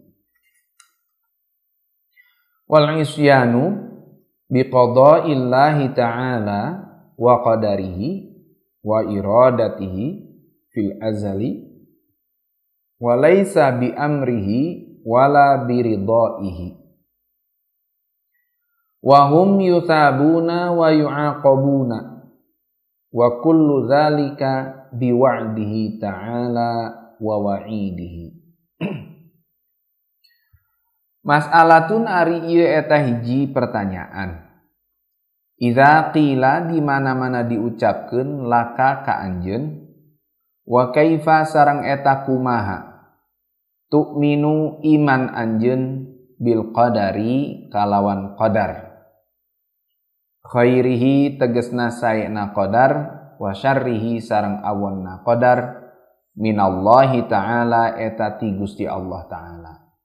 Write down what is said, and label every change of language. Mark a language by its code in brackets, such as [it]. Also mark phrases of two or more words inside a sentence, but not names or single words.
[ar] والعصيان بقضاء الله تعالى وقدره وإرادته في الأزل وليس بأمره ولا برضائه وهم يثابون ويعاقبون وكل ذلك بوعده تعالى ووعيده. [su] Mas'alatun ari ieu eta hiji pertanyaan. [ar] إذا قيل [su] di mana-mana diucapkeun laka ka anjeun, [ar] وكيف [su] sareng eta kumaha tu'minu iman anjeun [ar] بالقدر [su] kalawan qadar, khairihi tegesna saena qadar, [ar] وشره [su] sareng awonna qadar, [ar] من الله تعالى [su] eta ti Gusti Allah ta'ala.